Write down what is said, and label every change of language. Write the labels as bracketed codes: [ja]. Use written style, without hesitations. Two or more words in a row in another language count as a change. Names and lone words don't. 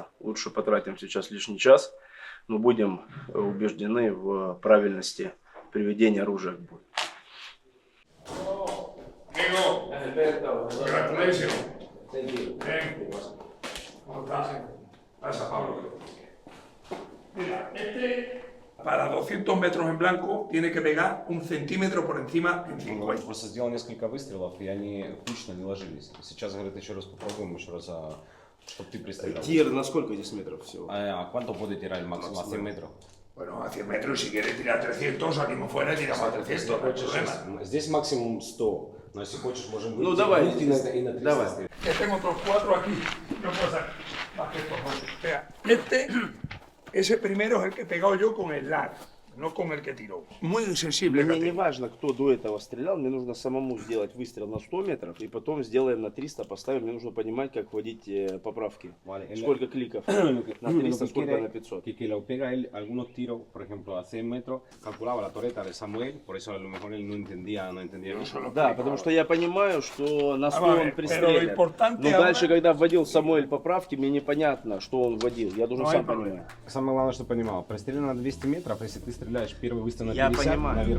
[ru] Лучше потратим сейчас лишний час. Но будем убеждены в правильности приведения оружия к бою. [es] Para 200 metros en blanco tiene que pegar 1 centímetro por encima en 5. [ru] Он просто сделал несколько выстрелов, и они кучно не ложились. Сейчас, говорит, еще раз попробуем, еще раз, чтобы ты пристрелял. Тир на сколько здесь метров всего? [es] ¿A cuánto puede tirar el máximo? ¿A 100 metros? Bueno, a 100 metros, si quiere tirar 300, salimos fuera y tiramos a 300, no hay problema. [ru] Здесь максимум 100, но если хочешь, можем выйти. Ну давай, и на 300 давай. стрелять. [es] Que tengo otros 4 aquí, no puedo sacar más que estos 8. Vea, ese primero es el que he pegado yo con el lar, no con el que tiró. Muy insensible. [ru] Мне не важно, кто до этого стрелял, мне нужно самому сделать выстрел на 100 метров, и потом сделаем на 300, поставим, мне нужно понимать, как вводить поправки. Vale, Сколько кликов на 300, сколько на 500. [es] Que lo pega él algunos tiros, por ejemplo, a 100 metros, calculaba la torreta de Samuel, por eso a lo mejor él no entendía. [ru] Да, потому что я понимаю, что на 100 он пристрелит. Но ahora... дальше, когда вводил Самуэль поправки, мне непонятно, что он вводил. Я должен сам понимать. Самое главное, что понимал, пристрелил на 200 метров, если ты стреляешь первый выстрел на Я 50, понимаю. наверх.